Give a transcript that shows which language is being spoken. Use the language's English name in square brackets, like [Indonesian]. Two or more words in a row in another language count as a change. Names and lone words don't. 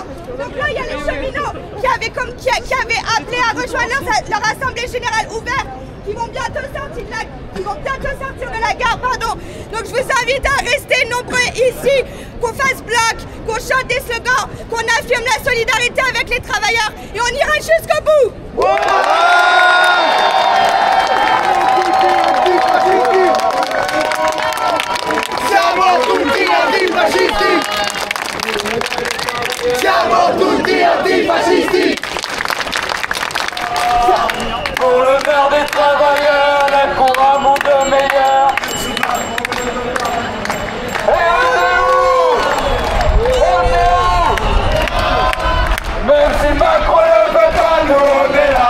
[French] Donc là, il y a les cheminots qui avaient appelé à rejoindre leur assemblée générale ouverte, qui vont bientôt sortir de la gare, pardon. Donc je vous invite à rester nombreux ici, qu'on fasse bloc, qu'on chante des slogans, qu'on affirme la solidarité avec les travailleurs et on ira jusqu'au bout. [Italian] Siamo tutti antifascisti! Siamo tutti antifascisti! [French] Pour le faire des travailleurs et pour un monde meilleur. Et on est où? Même si Macron ne veut pas, nous on est là.